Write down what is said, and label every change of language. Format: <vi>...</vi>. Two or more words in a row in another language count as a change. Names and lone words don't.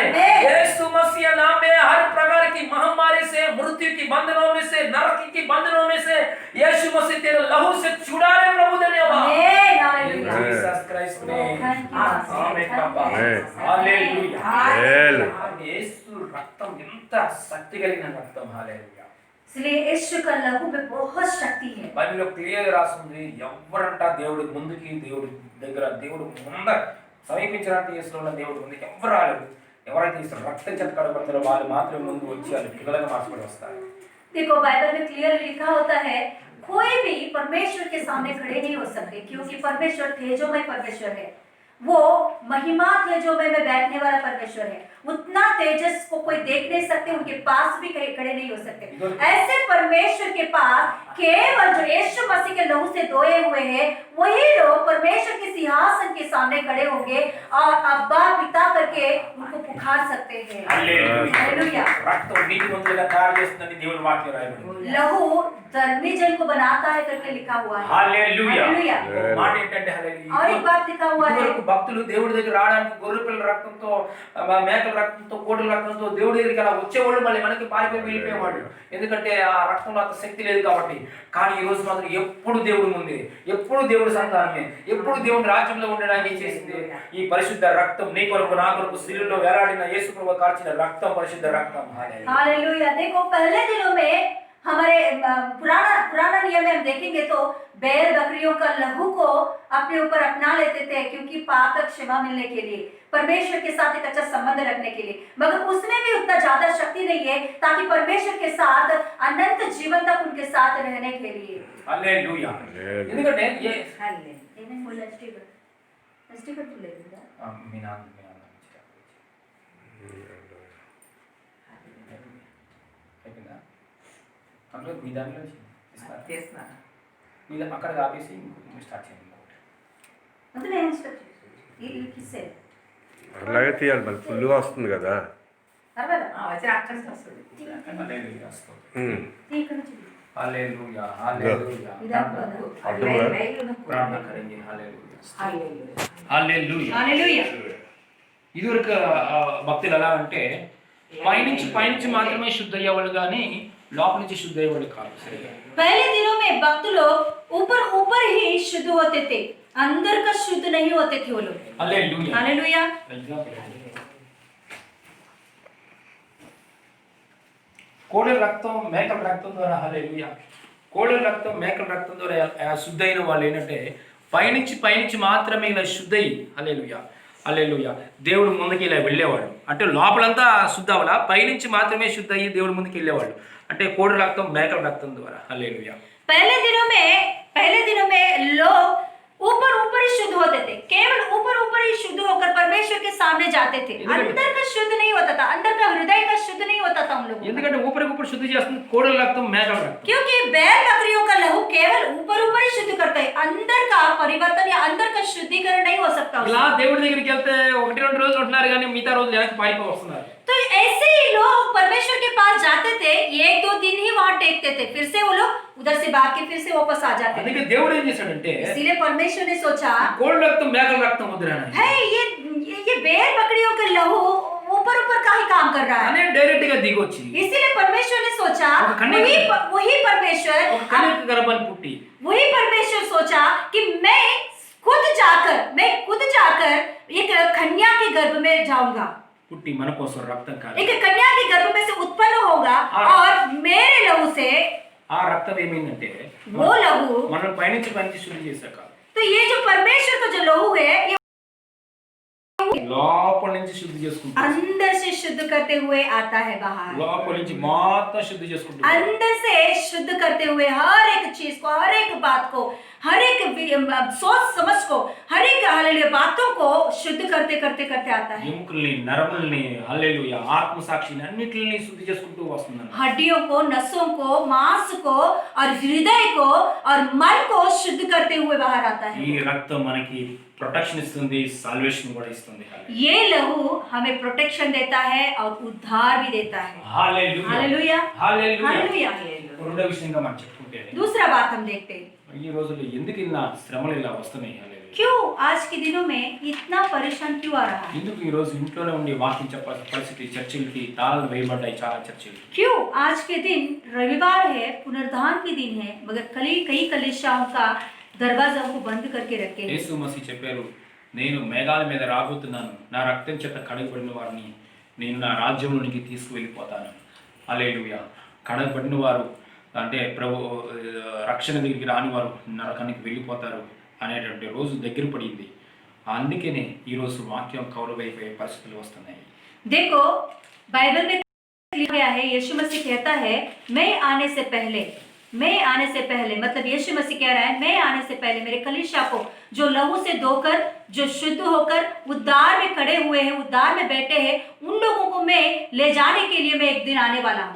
<hi>यीशु मसीह नाम में हर प्रकार की महामारी से, मृत्यु की बंधनों में से, नरक की बंधनों में से यीशु मसीह तेरे लहू से छुड़ा रहे। प्रभु धन्यवाद। जीसस क्राइस्ट ने आमेन पापा।</hi> <te>हालेलुया। యేసు రక్తం ఎంత శక్తి కలిగిన రక్తం.</te> <hi>हालेलुया. इसलिए यीशु का लहू में बहुत शक्ति है।</hi> <te>బైబిల్లో క్లియర్ రాస్తుంది, ఎవరంట దేవుడి ముందుకి, దేవుడి దగ్గర, దేవుడు ముందర సమీపించడానికి యేసులో దేవుడు ముందుకి ఎవరు రాలేదు. ఎవరైతే ఈ రక్తం చేత కడగబడతారో వాళ్ళు మాత్రమే ముందు వచ్చి వాళ్ళు పిల్లలుగా మార్చబడి వస్తారు.</te> <hi>देखो बाइबल में क्लियर लिखा होता है कोई भी परमेश्वर के सामने खड़े नहीं हो सकते क्योंकि परमेश्वर तेजोमय परमेश्वर है, वो महिमा तेजोमय में बैठने वाला परमेश्वर है। उतना तेजस को कोई देख नहीं सकते, उनके पास भी खड़े नहीं हो सकते। ऐसे परमेश्वर के पास केवल जो यीशु मसीह के लहू से धोए हुए हैं वही लोग परमेश्वर के सिंहासन के सामने खड़े होंगे और अब्बा पिता करके उनको पुकार सकते हैं। हालेलुया।</hi> <te>రక్తం నీతిమంతులుగా తయారు చేస్తుందని దేవుని వాక్యం రాయబడింది।</te> <hi>लहू धर्मी जन को बनाता है करके लिखा हुआ है।</hi> <te>హల్లెలూయా।</te> <hi>हालेलुया।</hi> <te>మాట ఏంటంటే హల్లెలూయా।</te> <hi>और एक बात लिखा हुआ है,</hi> <te>ఇదివరకు భక్తులు దేవుడి దగ్గర రావడానికి గొర్రె పిల్లల రక్తంతో మేకల రక్తంతో కోడెల రక్తంతో దేవుడి దగ్గరికి అలా వచ్చేవాళ్ళు మళ్ళీ మనకి పారిపోయి వెళ్ళిపోయేవాళ్ళు, ఎందుకంటే ఆ రక్తంలో అంత శక్తి లేదు కాబట్టి। కానీ ఈ రోజు మాత్రం ఎప్పుడు దేవుడి ముందే, ఎప్పుడు దేవుడి సంతానమే, ఎప్పుడు దేవుడి రాజ్యంలో ఉండడానికి చేసింది ఈ పరిశుద్ధ రక్తం, నీ కొరకు నా కొరకు శిలువలో వేలాడిన యేసు ప్రభువు కార్చిన రక్తం, పరిశుద్ధ రక్తం।</te> <hi>हालेलुया। देखो पहले दिनों में हमारे पुराना नियम में हम देखेंगे तो बैल बकरियों का लहू को अपने ऊपर अपना लेते थे, क्योंकि पाप का क्षमा मिलने के लिए, परमेश्वर के साथ एक अच्छा संबंध रखने के लिए। मगर उसमें भी उतना ज्यादा शक्ति नहीं है ताकि परमेश्वर के साथ अनंत जीवन तक उनके साथ रहने के लिए। हालेलुया।</hi> <te>ఎందుకంటే అందులో మీ దాంట్లో చేస్తున్నారు మీరు అక్కడ ఆపేసి ఇంకొక స్టార్ట్ చేయండి అలాగే తీయాలి, మరి ఫుల్గా వస్తుంది కదా।</te> <hi>हालेलुया हालेलुया प्रार्थना करेंगे। हालेलुया हालेलुया।</hi> <te>ఇదివరకు భక్తులు ఎలా అంటే పైనుంచి మాత్రమే శుద్ధ అయ్యేవాళ్ళు కానీ లోపల నుంచి శుద్ధ అయ్యేవాళ్ళు కాదు సరిగా।</te> <hi>पहले दिनों में भक्त लोग ऊपर ऊपर ही शुद्ध होते थे, अंदर का शुद्ध नहीं होते थे वो लोग। हालेलुया हालेलुया।</hi> <te>కోడెల రక్తం మేకల రక్తం ద్వారా హల్లెలూయా, కోడెల రక్తం మేకల రక్తం ద్వారా శుద్ధ అయిన వాళ్ళు ఏంటంటే పైనుంచి మాత్రమే ఇలా శుద్ధ అయ్యి హల్లెలూయా హల్లెలూయా దేవుడు ముందుకి ఇలా వెళ్ళేవాడు, అంటే లోపలంతా శుద్ధ అవ్వాలా, పైనుంచి మాత్రమే శుద్ధ అయ్యి దేవుడి ముందుకు వెళ్ళేవాళ్ళు, అంటే కోడెల రక్తం మేకల రక్తం ద్వారా హల్లెలూయా।</te> <hi>पहले दिनों में लोग ऊपर ही शुद्ध होते थे, केवल ऊपर ही शुद्ध होकर परमेश्वर के सामने जाते थे, अंदर का शुद्ध नहीं होता था, अंदर का हृदय का शुद्ध नहीं होता था उन लोगों।</hi> <te>ఎందుకంటే ऊपर శుద్ధ చేస్తుంది కోడెల రక్తం మేకల రక్తం,</te> <hi>क्योंकि बैल बकरियों का लहू केवल ऊपर ही शुद्ध करता है, अंदर का परिवर्तन या अंदर का शुद्धिकरण नहीं हो सकता।</hi> <te>ఇలా దేవుడి దగ్గరికి వెళ్తే 1-2 రోజులు ఉంటున్నారు కానీ మిగతా రోజులు వెనక్కి పారిపోయి వస్తున్నారు।</te> <hi>तो ऐसे ही लोग परमेश्वर के पास जाते थे, 1-2 दिन ही वहां टेकते थे, फिर से वो लोग उधर से भाग के फिर से वापस आ जाते थे।</hi> <te>అందుకే దేవుడు ఏం చేశాడంటే</te> <hi>इसीलिए परमेश्वर ने सोचा</hi> <te>కోడెల రక్తం మేకల రక్తం వద్దురా</te> <hi>है ये बैल बकरियों का लहू ऊपर का ही काम कर रहा है,</hi> <te>అనే డైరెక్ట్ గా దిగొచ్చి</te> <hi>इसीलिए परमेश्वर ने सोचा वही परमेश्वर</hi> <te>గర్భాన్ని పుట్టి</te> <hi>वही परमेश्वर सोचा कि मैं खुद जाकर एक कन्या के गर्भ में जाऊंगा,</hi> <te>పుట్టి మన కోసం రక్తం కాదు,</te> <hi>एक कन्या के गर्भ में से उत्पन्न होगा और मेरे लहू से</hi> <te>ఆ రక్తం ఏమైందంటే</te> <hi>वो लहू,</hi> <te>మనం పైనుంచి శుద్ధి చేశాక</te> <hi>तो ये जो परमेश्वर का जो लहू है ये</hi> <te>లోపల నుంచి శుద్ధి చేసుకుంటాం,</te> <hi>अंदर से शुद्ध करते हुए आता है बाहर,</hi> <te>లోపల నుంచి మొత్తం శుద్ధి చేసుకుంటాం,</te> <hi>अंदर से शुद्ध करते हुए हर एक चीज को, हर एक बात को, हर एक सोच समझ को, हर एक हालेलुया बातों को शुद्ध करते आता है।</hi> <te>ఎముకల్ని నరముల్ని హల్లెలూయా ఆత్మ సాక్షిని అన్నిటిని శుద్ధి చేసుకుంటూ వస్తున్నాను।</te> <hi>हड्डियों को, नसों को, मांस को और हृदय को और मन को शुद्ध करते हुए बाहर आता है।</hi> <te>ఈ రక్తం మనకి ప్రొటెక్షన్ ఇస్తుంది, సాల్వేషన్ కూడా ఇస్తుంది।</te> <hi>ये लहू हमें प्रोटेक्शन देता है और उद्धार भी देता है। हालेलुया हालेलुया हालेलुया। हालेलुया।</hi> <te>రెండో విషయంగా మనం చెప్పుకుంటే</te> <hi>दूसरा बात हम देखते हैं,</hi> <te>ఈ రోజుల్లో ఎందుకు ఇలా శ్రమలు ఇలా వస్తున్నాయి,</te> <hi>क्यों आज के दिनों में इतना परेशान क्यों आ रहा है?</hi> <te>ఎందుకు ఈ రోజు ఇంట్లోనే ఉండి వాక్యం చెప్పాల్సిన పరిస్థితి, చర్చిలకి తాళాలు వేయబడ్డాయి చాలా చర్చిలు।</te> <hi>क्यों आज के दिन रविवार है, पुनरुत्थान के दिन है, मगर कई कलीसियाओं का दरवाजा को बंद करके रखे हैं।</hi> <te>యేసు మసీహ్ చెప్పారు, నేను మేఘాల మీద రాబోతున్నాను, నా రక్తం చేత కడగబడిన వారిని నేను నా రాజ్యంలోనికి తీసుకువెళ్ళిపోతాను। హల్లెలూయా। కడగబడిన వారు అంటే ప్రభు రక్షణ దగ్గరికి రాని వారు నరకానికి వెళ్ళిపోతారు అనేటువంటి రోజు దగ్గర పడింది, అందుకనే ఈరోజు వాక్యం కౌలువైపోయే పరిస్థితులు వస్తున్నాయి।</te> <hi>देखो बाइबल में लिखा गया है, यीशु मसीह कहता है मैं आने से पहले मैं आने से पहले, मतलब यीशु मसीह कह रहा है मैं आने से पहले मेरे कलीसिया को जो लहू से धोकर, जो शुद्ध होकर उद्धार में खड़े हुए हैं, उद्धार में बैठे हैं, उन लोगों को मैं ले जाने के लिए मैं एक दिन आने वाला हूँ।</hi>